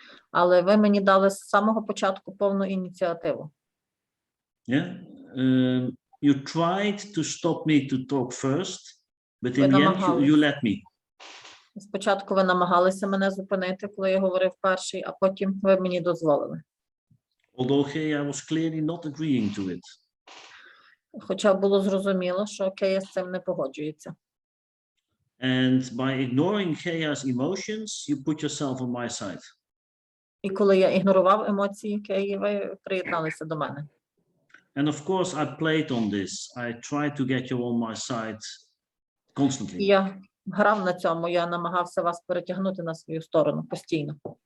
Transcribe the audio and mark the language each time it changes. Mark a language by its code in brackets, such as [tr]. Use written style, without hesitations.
[uk] Але ви мені дали з самого початку повну ініціативу. [en] Yeah. You tried to stop me to talk first, but in the end you let me. [uk] Спочатку ви намагалися мене зупинити, коли я говорив перший, а потім ви мені дозволили. [en] Although Gea was clearly not agreeing to it. [uk] Хоча було зрозуміло, що Кея з цим не погоджується. [en] And by ignoring Gea's emotions, you put yourself on my side. [uk] І коли я ігнорував емоції Кеї, ви приєдналися до мене. [en] And of course, I played on this. I tried to get you on my side constantly. [uk] Я грав на цьому, я намагався вас перетягнути на свою сторону постійно.